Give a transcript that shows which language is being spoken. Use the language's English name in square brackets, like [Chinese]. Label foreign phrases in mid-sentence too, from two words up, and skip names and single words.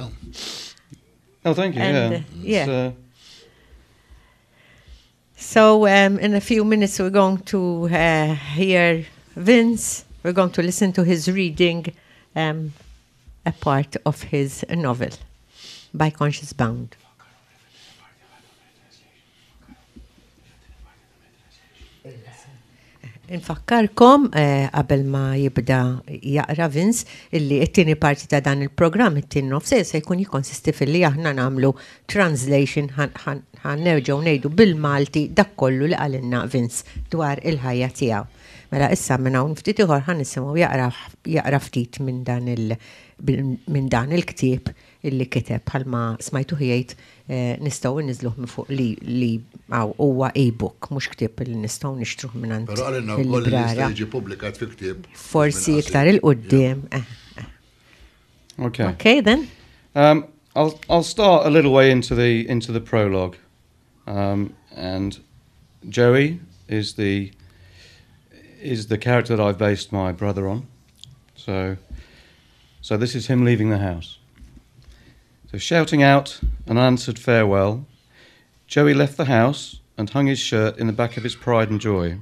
[English] Oh, thank you. So in a few minutes we're going to hear Vince. We're going to listen to his reading a part of his novel, By Conscience Bound. [Maltese] Infakkarkom qabel ma jibda jaqra Vince illi it-tieni parti ta' dan il-programm it-tieni nofsejn se jkun jikkonsisti fil-li aħna nagħmlu translation ħannerġgħu ngħidu bil-Malti dak kollu li qalilna Vince dwar il-ħajja tiegħu. Mela issa minn hawn ftit ieħor ħanisimgħu jaqra ftit minn dan il-ktieb illi kiteb bħalma smajtu jgħid nistgħu niżluh minn fuq li huwa e-book mhux ktieb li nistgħu nixtruh minn Però għalina wkoll li jiġi pubblikat fi ktieb. Forsi iktar il-qudiem. [English] Okay then. I'll start a little way into the prologue, and Joey is the character that I've based my brother on. So this is him leaving the house. So shouting out an unanswered farewell, Joey left the house and hung his shirt in the back of his pride and joy.